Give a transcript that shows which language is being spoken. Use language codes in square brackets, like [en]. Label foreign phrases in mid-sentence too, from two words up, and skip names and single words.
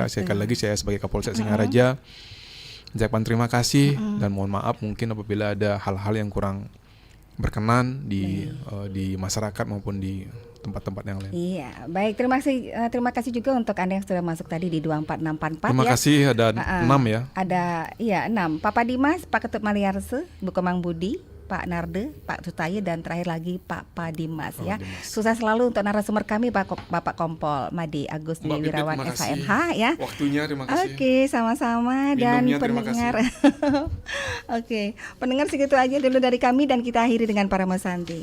[id] Sekali lagi saya sebagai Kapolsek Singaraja ucapkan terima kasih dan mohon maaf mungkin apabila ada hal-hal yang kurang berkenan di masyarakat maupun di tempat-tempat yang lain. Iya, baik. Terima kasih juga untuk Anda yang sudah masuk tadi di 24644. Terima kasih ada 6 ya. Ada 6. Pak Dimas, Pak Ketut Maliarse, Bu Kemang Budi, Pak Narde, Pak Sutaye, dan terakhir lagi Pak Dimas ya. Dimas. Sukses selalu untuk narasumber kami Bapak Kompol Madi Agus Dwi Wirawan SHMH ya. Waktunya terima kasih. Oke, sama-sama. Dan pendengar. Oke, pendengar segitu aja dulu dari kami dan kita akhiri dengan para Santi.